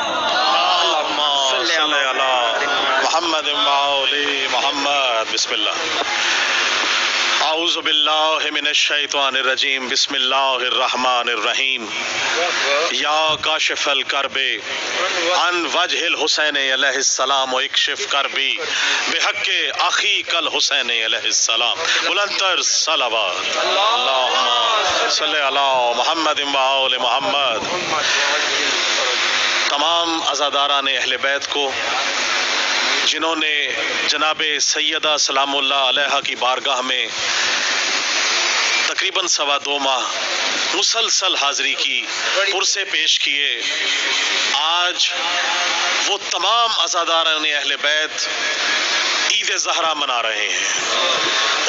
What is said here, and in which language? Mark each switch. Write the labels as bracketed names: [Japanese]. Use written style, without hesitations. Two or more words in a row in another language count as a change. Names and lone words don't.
[Arabic] اللہم صلی علی محمد وآل محمد. بسم اللہ. اعوذ باللہ من الشیطان الرجیم. بسم اللہ الرحمن الرحیم. یا کاشف الکرب عن وجہ الحسین علیہ السلام و اکشف کربی بحق اخیک الحسین علیہ السلام. [Urdu] بلندتر صلوات. [Arabic] اللہم صلی علی محمد وآل محمد. [Urdu] تمام عزاداران اہل بیت کو جنہوں نے جناب سیدہ [Arabic] سلام اللہ علیہ [Urdu] کی بارگاہ میں تقریباً 2.25 ماہ مسلسل حاضری کی، پرسے پیش کیے، آج وہ تمام عزاداران اہل بیت عید زہرا منا رہے ہیں.